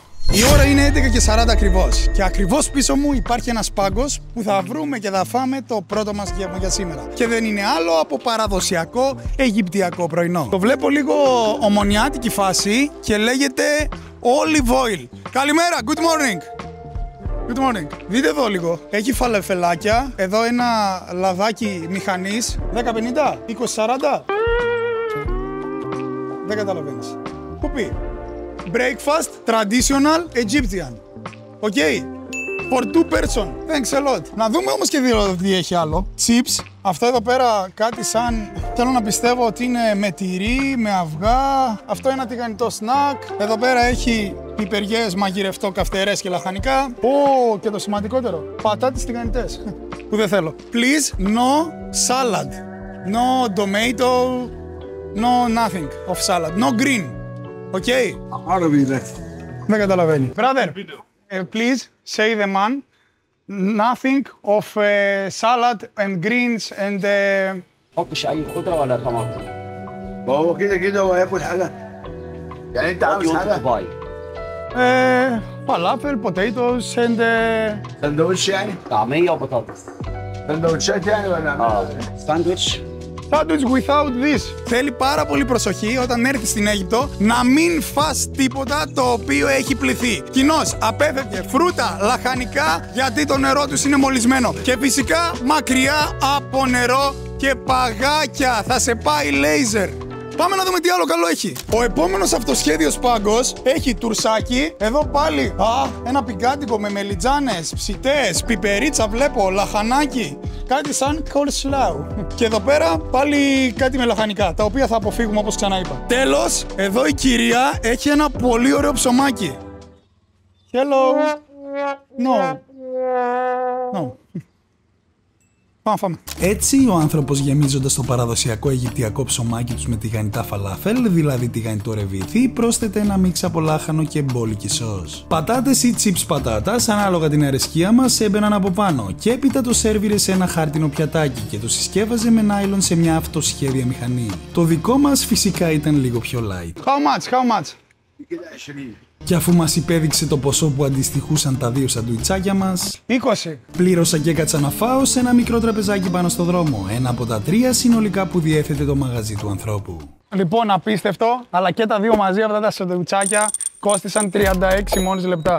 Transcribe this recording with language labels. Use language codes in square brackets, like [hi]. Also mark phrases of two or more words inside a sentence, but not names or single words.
[el] Η ώρα είναι 11:40 ακριβώς και ακριβώς πίσω μου υπάρχει ένας πάγκος που θα βρούμε και θα φάμε το πρώτο μας γεύμα για σήμερα. Και δεν είναι άλλο από παραδοσιακό Αιγυπτιακό πρωινό. Το βλέπω λίγο ομονιάτικη φάση και λέγεται [en] olive oil. [el] Καλημέρα, [en] good morning! Good morning. [el] Δείτε εδώ λίγο. Έχει φαλεφελάκια. Εδώ ένα λαδάκι μηχανής. 10-50, 20-40. Δεν καταλαβαίνεις. Κουπί. [en] Breakfast traditional Egyptian. Okay. For two person. Thanks a lot. [el] Να δούμε όμως και τι έχει άλλο. Chips. Αυτό εδώ πέρα κάτι σαν... Θέλω να πιστεύω ότι είναι με τυρί, με αυγά. Αυτό είναι ένα τηγανιτό σνακ. Εδώ πέρα έχει πιπεριές, μαγειρευτό, καυτερές και λαχανικά. Και το σημαντικότερο. Πατάτες τηγανιτές. Που δεν θέλω. [en] Please, no salad. No tomato. No nothing of salad. No green. Okay. [el] Δεν καταλαβαίνει. [en] Brother, please say the man. Nothing of salad and greens and [ar] حطش اي خضره ولا طماطم. هو كده وهياكل حاجه. يعني انت عاوز حاجه؟ [en] falafel, potatoes and [ar] سندوتش يعني؟ طعميه وبطاطس. سندوتشات يعني ولا؟ ساندويتش. [en] Sandwich without this. [el] Θέλει πάρα πολύ προσοχή όταν έρθει στην Αίγυπτο να μην φας τίποτα το οποίο έχει πληθεί. Κοινώς απέφευγε φρούτα, λαχανικά γιατί το νερό τους είναι μολυσμένο. Και φυσικά μακριά από νερό και παγάκια. Θα σε πάει λέιζερ. Πάμε να δούμε τι άλλο καλό έχει. Ο επόμενος αυτοσχέδιος πάγκος έχει τουρσάκι. Εδώ πάλι ένα πικάντικο με μελιτζάνες, ψητές, πιπερίτσα βλέπω, λαχανάκι. Κάτι σαν coleslaw. Και εδώ πέρα πάλι κάτι με λαχανικά, τα οποία θα αποφύγουμε όπως ξαναείπα. Τέλος, εδώ η κυρία έχει ένα πολύ ωραίο ψωμάκι. [en] Hello. No. No. [el] Έτσι, ο άνθρωπος γεμίζοντας το παραδοσιακό αιγυπτιακό ψωμάκι τους με τηγανιτά φαλάφελ, δηλαδή τηγανιτό ρεβίθι, πρόσθεται ένα μίξ από λάχανο και μπόλικη σως. Πατάτες ή chips πατάτας, ανάλογα την αρεσκία μας, έμπαιναν από πάνω και έπειτα το σέρβιρε σε ένα χάρτινο πιατάκι και το συσκεύαζε με νάιλον σε μια αυτοσχέδια μηχανή. Το δικό μας φυσικά ήταν λίγο πιο light. [en] How much? [el] Και αφού μας υπέδειξε το ποσό που αντιστοιχούσαν τα 2 σαντουιτσάκια μας, 20. Πλήρωσα και έκατσα να φάω σε ένα μικρό τραπεζάκι πάνω στο δρόμο, ένα από τα 3 συνολικά που διέθετε το μαγαζί του ανθρώπου. Λοιπόν, απίστευτο, αλλά και τα 2 μαζί αυτά τα σαντουιτσάκια κόστησαν 36 μόλις λεπτά.